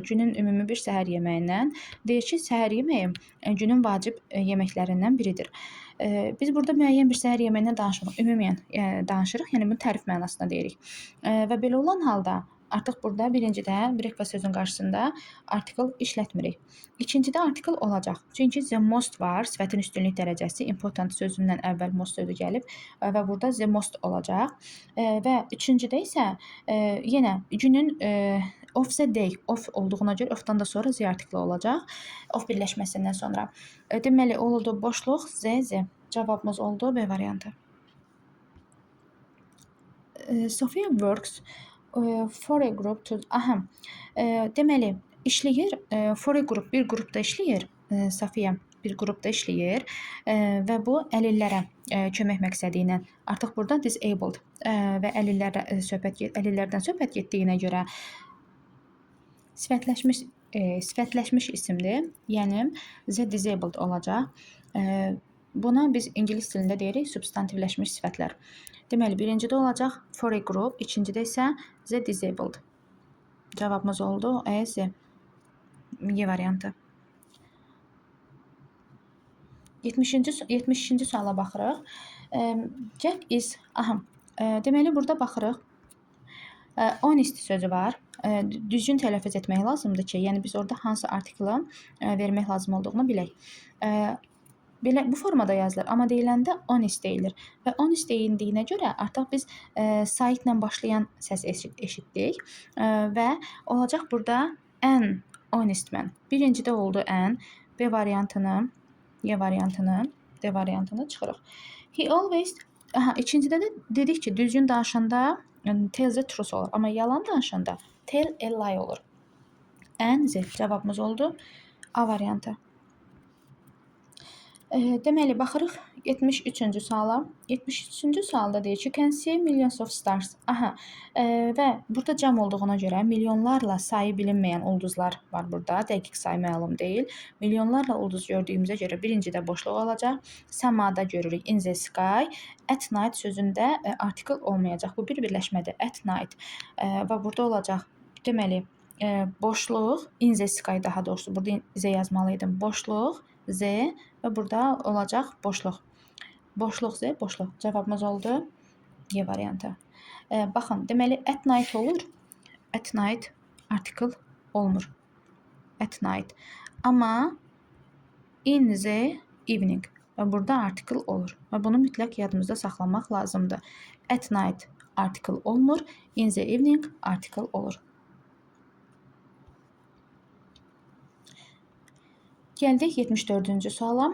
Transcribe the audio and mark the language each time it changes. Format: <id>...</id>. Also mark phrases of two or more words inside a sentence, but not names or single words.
<az>Günün ümumi bir səhər yeməyindən. Deyir ki, səhər yeməyi günün vacib yeməklərindən biridir. Biz burada müəyyən bir səhər yeməyindən danışmırıq, ümumən danışırıq, yəni bunu tərif mənasında deyirik. Və belə olan halda artıq burada birincidə breakfast sözün qarşısında artikl işlətmirik. İkincidə artikl olacaq. Çünki</az> <en>the most</en> <az>var, sifətin üstünlük dərəcəsi, important sözündən əvvəl most sözü gəlib və burada</az> <en>the most</en> <az>olacaq. Və üçüncüdə isə yenə günün</az> <en>of the day,</en> <az>of olduğuna görə ofdan da sonra Z artiklı olacaq. Of birləşməsindən sonra. Deməli, oldu boşluq Z. Cavabımız oldu B variantı.</az> <en>Sophia works for a group to...</en> <az>Deməli, işləyir,</az> <en>for a group,</en> <az>bir qrupda işləyir, Safiyə bir qrupda işləyir və bu əlillərə kömək məqsədi ilə artıq burada disabled və əlillərdən söhbət getdiyinə görə sifətləşmiş isimdir, yəni</az> <en>the disabled</en> <az>olacaq. Buna biz ingilis dilində deyirik substantivləşmiş sifətlər. Deməli, birincidə olacaq</az> <en>for a group,</en> <az>ikincidə isə</az> <en>the disabled.</en> <az>Cavabımız oldu E, Z. Y variantı. 70-ci suala baxırıq.</az> <en>Jack is,</en> <az>deməli burada baxırıq. Honest sözü var. Düzgün tələffüz etmək lazımdır ki, yəni biz orada hansı artiklı vermək lazım olduğunu bilək. Belə bu formada yazılır, amma deyiləndə honest deyilir. Və honest deyildiyinə görə artıq biz saitlə başlayan səs eşitdik və olacaq burada</az> <en>an honest man.</en> <az>Birincidə oldu an, B variantını, Y variantını, D variantını çıxırıq.</az> <en>He always,</en> <az>ikincidə də dedik ki, düzgün danışanda</az> <en>tell the truth</en> <az>olur, amma yalan danışanda</az> <en>tell a lie</en> <az>olur. An, Z cavabımız oldu A variantı. Deməli, baxırıq 73-cü suala. 73-cü sualda deyir ki,</az> <en>you can see millions of stars.</en> <az>Və burada cəm olduğuna görə milyonlarla sayı bilinməyən ulduzlar var burada. Dəqiq sayı məlum deyil. Milyonlarla ulduz gördüyümüzə görə birincidə boşluq olacaq. Səmada görürük</az> <en>in the sky. At night</en> <az>sözündə artikel olmayacaq. Bu bir birləşmədir.</az> <en>At night.</en> <az>Və burada olacaq. Deməli, boşluq</az> <en>in the sky</en> <az>daha doğrusu. Burada Z yazmalıydım. Boşluq Z və burada olacaq boşluq. Boşluq Z, boşluq. Cavabımız oldu Y variantı. Baxın, deməli</az> <en>at night</en> <az>olur.</az> <en>At night</en> <az>artikel olmur.</az> <en>At night.</en> <az>Amma</az> <en>in the evening</en> <az>və burada artikel olur. Və bunu mütləq yadımızda saxlamaq lazımdır.</az> <en>At night</en> <az>artikel olmur.</az> <en>In the evening</en> <az>artikel olur. Gəldik 74-cü suala.</az>